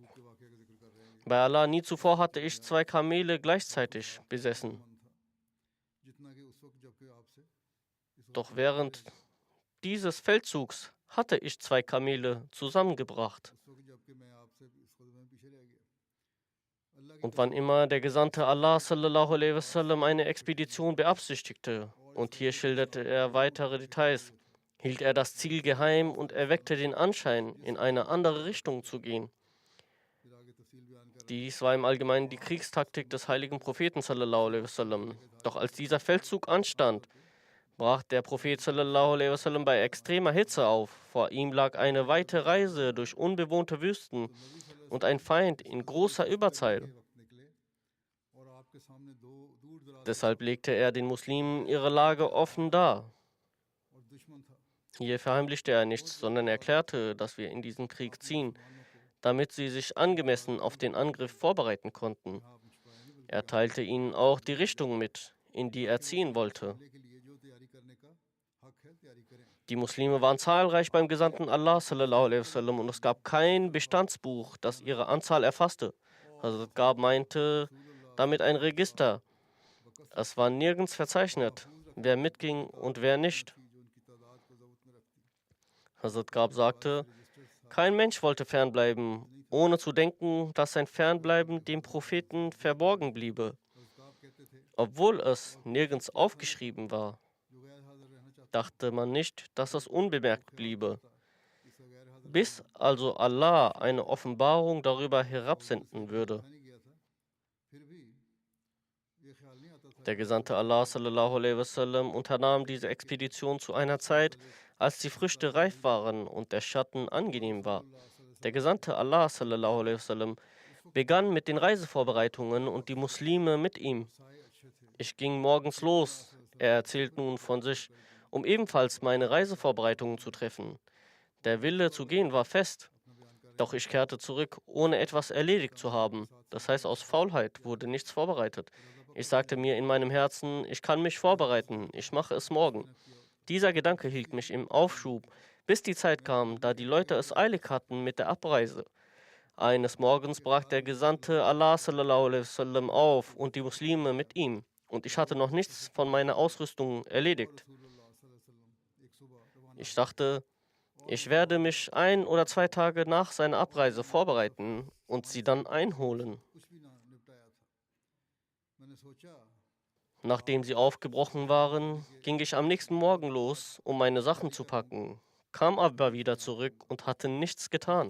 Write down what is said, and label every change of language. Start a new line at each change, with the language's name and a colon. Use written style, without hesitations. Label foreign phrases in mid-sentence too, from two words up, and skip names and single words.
German: Bei Allah nie zuvor hatte ich 2 Kamele gleichzeitig besessen. Doch während dieses Feldzugs hatte ich 2 Kamele zusammengebracht. Und wann immer der Gesandte Allah
Arabic: صلى الله عليه وسلم
German: eine Expedition beabsichtigte, und hier schilderte er weitere Details, hielt er das Ziel geheim und erweckte den Anschein, in eine andere Richtung zu gehen. Dies war im Allgemeinen die Kriegstaktik des heiligen Propheten
Arabic: صلى الله عليه وسلم.
German: Doch als dieser Feldzug anstand, brach der Prophet
Arabic: صلى الله عليه وسلم
German: bei extremer Hitze auf. Vor ihm lag eine weite Reise durch unbewohnte Wüsten und ein Feind in großer Überzahl. Deshalb legte er den Muslimen ihre Lage offen dar. Hier verheimlichte er nichts, sondern erklärte, dass wir in diesen Krieg ziehen, damit sie sich angemessen auf den Angriff vorbereiten konnten. Er teilte ihnen auch die Richtung mit, in die er ziehen wollte. Die Muslime waren zahlreich beim Gesandten Allah
Arabic: صلى الله عليه وسلم
German: und es gab kein Bestandsbuch, das ihre Anzahl erfasste. Hazrat Gab meinte damit ein Register. Es war nirgends verzeichnet, wer mitging und wer nicht. Hazrat Gab sagte, kein Mensch wollte fernbleiben, ohne zu denken, dass sein Fernbleiben dem Propheten verborgen bliebe, obwohl es nirgends aufgeschrieben war. Dachte man nicht, dass es unbemerkt bliebe, bis also Allah eine Offenbarung darüber herabsenden würde. Der Gesandte Allah
Arabic: صلى الله عليه وسلم
German: unternahm diese Expedition zu einer Zeit, als die Früchte reif waren und der Schatten angenehm war. Der Gesandte Allah
Arabic: صلى الله عليه وسلم
German: begann mit den Reisevorbereitungen und die Muslime mit ihm. Ich ging morgens los, er erzählt nun von sich, um ebenfalls meine Reisevorbereitungen zu treffen. Der Wille zu gehen war fest, doch ich kehrte zurück, ohne etwas erledigt zu haben. Das heißt, aus Faulheit wurde nichts vorbereitet. Ich sagte mir in meinem Herzen, ich kann mich vorbereiten, ich mache es morgen. Dieser Gedanke hielt mich im Aufschub, bis die Zeit kam, da die Leute es eilig hatten mit der Abreise. Eines Morgens brach der Gesandte Allah
Arabic: صلى الله عليه وسلم
German: auf und die Muslime mit ihm. Und ich hatte noch nichts von meiner Ausrüstung erledigt. Ich dachte, ich werde mich 1 oder 2 Tage nach seiner Abreise vorbereiten und sie dann einholen. Nachdem sie aufgebrochen waren, ging ich am nächsten Morgen los, um meine Sachen zu packen, kam aber wieder zurück und hatte nichts getan.